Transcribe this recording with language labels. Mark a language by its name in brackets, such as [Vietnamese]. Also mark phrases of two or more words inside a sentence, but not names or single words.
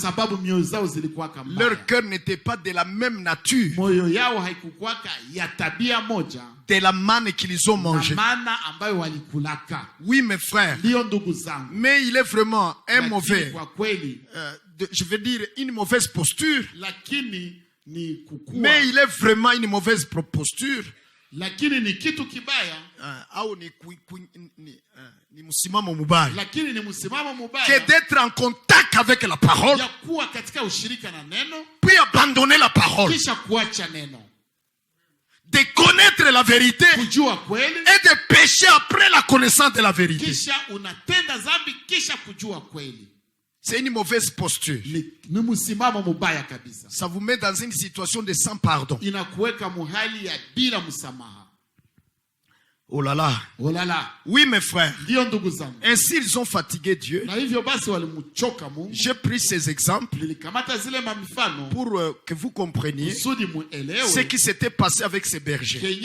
[French] Leur cœur n'était pas de la même nature de la manne qu'ils ont mangée. Oui, mes frères. Mais il est vraiment un mauvais, je veux dire, une mauvaise posture. Mais il est vraiment une mauvaise posture. [Swahili] Lakini ni kitu kibaya au ni msimamo mubaya, lakini ni msimamo mubaya [French] que d'être en contact avec la parole, [Swahili] ya kuwa katika ushirika na neno, [French] puis abandonner la parole, [Swahili] kisha kuacha neno, [French] de connaître la vérité [Swahili] kujua kweli, [French] et de pécher après la connaissance de la vérité. [Swahili] Kisha unatenda dhambi kisha kujua kweli. [French] C'est une mauvaise posture. Ça vous met dans une situation de sans pardon. Oh là là. Oh là là. Oui, mes frères. Ainsi, ils ont fatigué Dieu. J'ai pris ces exemples pour que vous compreniez ce qui s'était passé avec ces bergers.